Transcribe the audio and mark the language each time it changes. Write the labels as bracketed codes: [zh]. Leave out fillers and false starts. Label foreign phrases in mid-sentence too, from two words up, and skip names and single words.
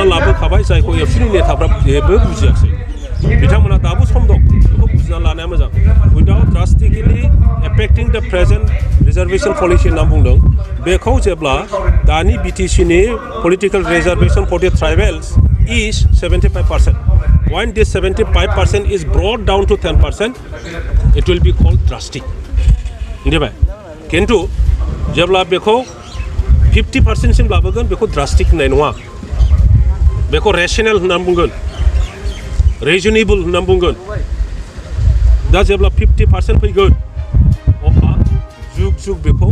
[brx] लाबोखाबाय जायखौ एबसुनि नेताफ्रा जेबो बुजियाखै बिथांमोना दाबो सम दं बेखौ बुजिना लानाया मोजां [en] without drastically affecting the present reservation policy [brx] होनना बुंदों बेखौ जेब्ला दानि BTCनि [en] political reservation for the tribals is 75% when this 75% is brought down to 10% it will be called drastic [brx] मिथिबाय किन्तु जेब्ला बेखौ 50% सिम लाबोगोन बेखौ ड्रास्टिक होननाय नङा बेखौ रेशनेल होनना बुंगोन रिजनेबल होनना बुंगोन दा जेब्ला 50% फैगोन अब्ला जुग जुग बेखौ